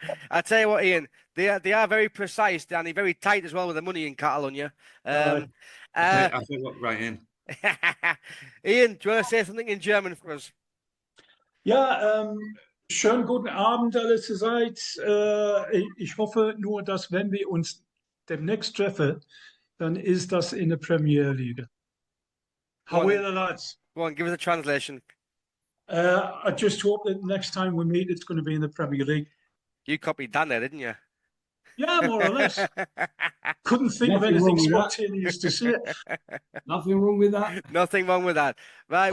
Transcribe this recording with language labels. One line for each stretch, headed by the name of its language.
English: I tell you what, Ian, they are very precise, Danny, very tight as well with the money in Catalonia. I think right in. Ian, do you want to say something in German for us?
German: Ja, schönen guten Abend allerseits. Ich hoffe nur, dass wenn wir uns demnächst treffen, dann ist das in der Premier League.
English: How are the lads? Go on, give us a translation. I just hope that next time we meet, it's going to be in the Premier League. You copied Dan there, didn't you? Yeah, more or less. Couldn't think of anything spontaneous to say. Nothing wrong with that. Nothing wrong with that. Right,